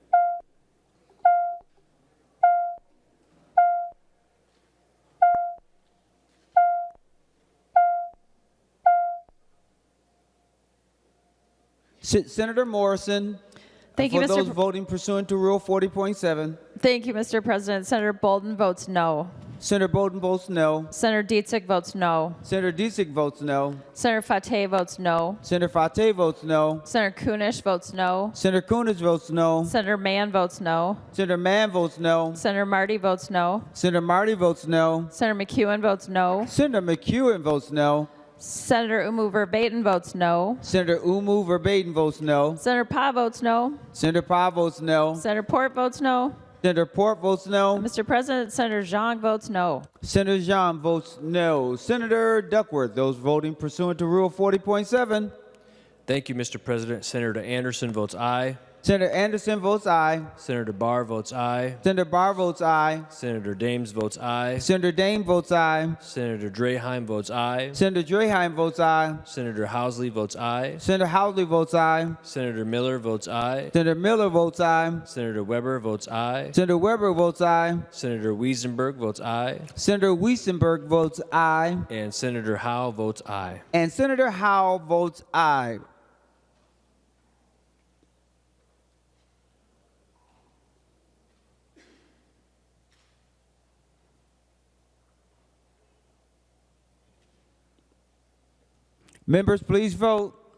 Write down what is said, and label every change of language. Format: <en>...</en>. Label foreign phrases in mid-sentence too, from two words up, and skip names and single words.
<en>Senator Morrison. Thank you, For Mr. those voting pursuant to Rule 40.7. Thank you, Mr. President. Senator Bolden votes no. Senator Bolden votes no. Senator Dietzig votes no. Senator Dietzig votes no. Senator Fateh votes no. Senator Fateh votes no. Senator Kunish votes no. Senator Kunis votes no. Senator Mann votes no. Senator Mann votes no. Senator Marty votes no. Senator Marty votes no. Senator McEwen votes no. Senator McEwen votes no. Senator Umu Verbatim votes no. Senator Umu Verbatim votes no. Senator Pa votes no. Senator Pa votes no. Senator Port votes no. Senator Port votes no. Mr. President, Senator Zhang votes no. Senator Zhang votes no. Senator Duckworth, those voting pursuant to Rule 40.7. Thank you, Mr. President. Senator Anderson votes aye. Senator Anderson votes aye. Senator Barr votes aye. Senator Barr votes aye. Senator Dames votes aye. Senator Dame votes aye. Senator Draheim votes aye. Senator Draheim votes aye. Senator Housley votes aye. Senator Housley votes aye. Senator Miller votes aye. Senator Miller votes aye. Senator Weber votes aye. Senator Weber votes aye. Senator Wiesenberg votes aye. Senator Wiesenberg votes aye. And Senator Howe votes aye. And Senator Howe votes aye. Members, please vote.</en>